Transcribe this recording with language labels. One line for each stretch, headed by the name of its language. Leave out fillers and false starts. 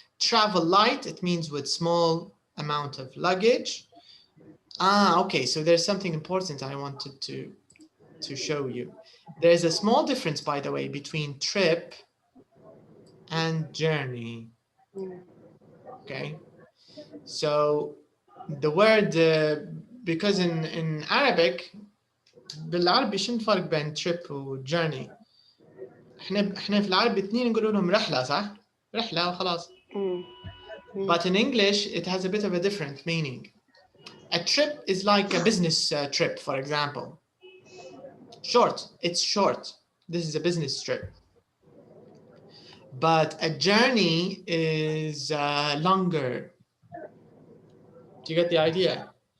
English: Travel light, it means with small amount of luggage. Okay, so there's something important I wanted to show you. There's a small difference, by the way, between trip and journey. Okay, so the word, because in Arabic,
Arabic: بالعربي شنو الفرق بين trip و journey؟ احنا في العربي اثنين نقول لهم رحلة صح؟ رحلة وخلاص.
English: But in English, it has a bit of a different meaning. A trip is like a business trip, for example. Short, it's short. This is a business trip. But a journey is longer. Do you get the idea?